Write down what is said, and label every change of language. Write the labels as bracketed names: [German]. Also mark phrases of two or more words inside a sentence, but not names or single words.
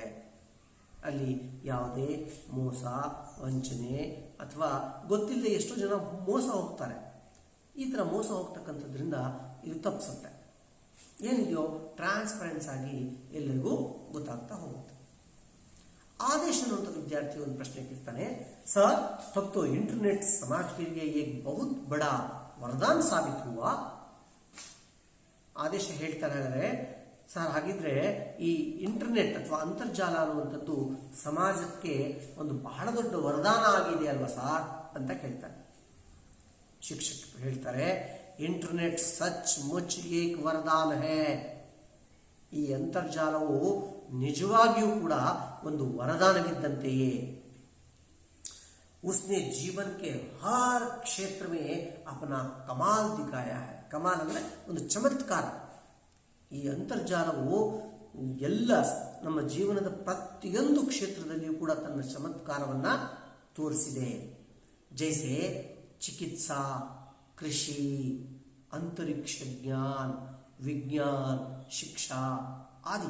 [Kannada] ಅಲ್ಲಿ ಯಾವುದೇ ಮೋಸ, ವಂಚನೆ ಅಥವಾ ಗೊತ್ತಿಲ್ಲದೆ ಎಷ್ಟೋ ಜನ ಮೋಸ ಹೋಗ್ತಾರೆ. ಈ ಥರ ಮೋಸ ಹೋಗ್ತಕ್ಕಂಥದ್ರಿಂದ ಇದು ತಪ್ಪಿಸುತ್ತೆ. ಏನಿದೆಯೋ ಟ್ರಾನ್ಸ್ಪರೆನ್ಸ್ ಆಗಿ ಎಲ್ಲರಿಗೂ ಗೊತ್ತಾಗ್ತಾ ಹೋಗುತ್ತೆ. आदेश ಅನ್ನುವಂಥ ವಿದ್ಯಾರ್ಥಿ ಒಂದು ಪ್ರಶ್ನೆ ಕೇಳ್ತಾನೆ, [Hindi] सर तब तो इंटरनेट समाज के लिए एक बहुत बड़ा वरदान साबित हुआ. [Kannada] ಆದೇಶ ಹೇಳ್ತಾರೆ, ಸರ್ ಹಾಗಿದ್ರೆ ಈ ಇಂಟರ್ನೆಟ್ ಅಥವಾ ಅಂತರ್ಜಾಲ ಅನ್ನುವಂಥದ್ದು ಸಮಾಜಕ್ಕೆ ಒಂದು ಬಹಳ ದೊಡ್ಡ ವರದಾನ ಆಗಿದೆ ಅಲ್ವಾ ಸರ್ ಅಂತ ಕೇಳ್ತಾರೆ. ಶಿಕ್ಷಕರು ಹೇಳ್ತಾರೆ, [Hindi] इंटरनेट सच मुच एक वरदान है. [Kannada] ಈ ಅಂತರ್ಜಾಲವು ನಿಜವಾಗಿಯೂ ಕೂಡ ಒಂದು ವರದಾನವಿದ್ದಂತೆಯೇ. [Hindi] उसने जीवन के हर क्षेत्र में अपना कमाल दिखाया है. [Kannada] ಕಮಾಲ್ ಅಂದರೆ ಒಂದು ಚಮತ್ಕಾರ. ಈ ಅಂತರ್ಜಾಲವು ಎಲ್ಲ ನಮ್ಮ ಜೀವನದ ಪ್ರತಿಯೊಂದು ಕ್ಷೇತ್ರದಲ್ಲಿಯೂ ಕೂಡ ತನ್ನ ಚಮತ್ಕಾರವನ್ನು ತೋರಿಸಿದೆ. [Hindi] जैसे चिकित्सा, कृषि, अंतरिक्ष ज्ञान, विज्ञान, शिक्षा आदि.